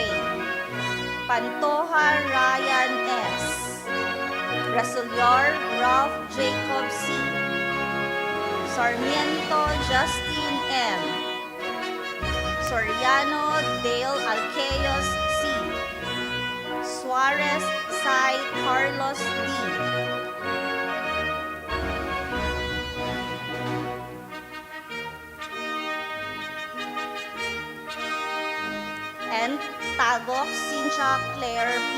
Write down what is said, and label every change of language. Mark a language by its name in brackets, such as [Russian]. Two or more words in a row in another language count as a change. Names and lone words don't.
[English] Pantoja Ryan S. Rasulyar Ralph Jacob C. Sarmiento Justine M. Soriano Dale Alqueos C. Suarez Sai Carlos D. And Tagok Cynthia Claire P.